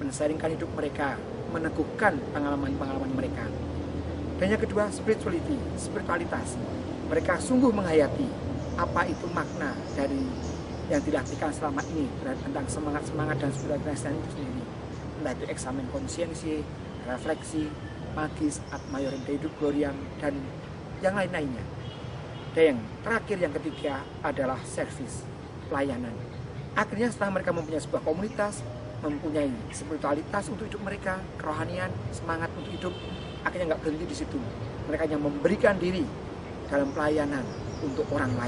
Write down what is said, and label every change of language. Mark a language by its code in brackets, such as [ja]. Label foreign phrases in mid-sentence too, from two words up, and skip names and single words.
[id] mensaringkan hidup mereka, meneguhkan pengalaman-pengalaman mereka. Dan yang kedua, spiritualitas. Mereka sungguh menghayati apa itu makna dari yang dilatihkan selama ini tentang semangat-semangat dan spiritualitas itu sendiri. Entah itu eksamen konsiensi, refleksi, magis, [la] ad maiorem Dei gloriam, [id] dan yang lain-lainnya. Dan yang terakhir, yang ketiga adalah service, pelayanan. Akhirnya setelah mereka mempunyai sebuah komunitas, mempunyai spiritualitas untuk hidup mereka, kerohanian, semangat untuk hidup, akhirnya nggak berhenti di situ. Mereka hanya memberikan diri dalam pelayanan untuk orang lain.